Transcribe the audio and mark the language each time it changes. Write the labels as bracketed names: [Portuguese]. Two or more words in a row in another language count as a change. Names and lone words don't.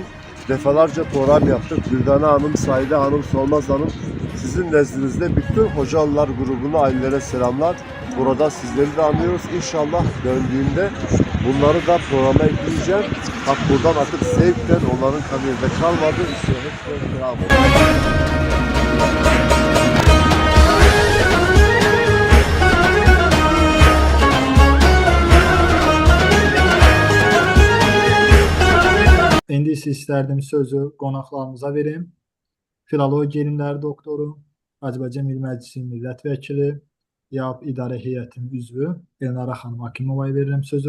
[Turkish] Defalarca program yaptık. Dürdane Hanım, Saide Hanım, Solmaz Hanım, sizin nezdinizde bütün Hocalılar grubuna ailelere selamlar. Burada sizleri de anlıyoruz. İnşallah döndüğümde bunları da programa ekleyeceğim. Bak buradan artık zevkten onların kanıyla kalmadı. İşte hepsine selam olsun. [Azerbaijani] İndi isə istərdim sözü qonaqlarımıza verim. Filologiya elmləri doktoru, Azərbaycan Milli Məclisi millət vəkili, YAP İdarə Heyətinin üzvü Elnara xanım Hakimovaya verirəm sözü.